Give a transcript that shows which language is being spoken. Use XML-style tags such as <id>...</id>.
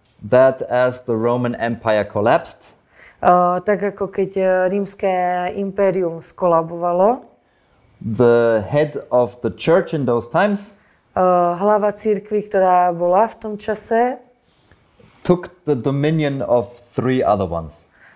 <en>That as the Roman Empire collapsed,</en> <sk>tak ako keď rímske impérium skolabovalo,</sk> <en>the head of the church in those times</en> <sk>hlava cirkvi, ktorá bola v tom čase,</sk> <en>took the dominion of 3 other ones.</en>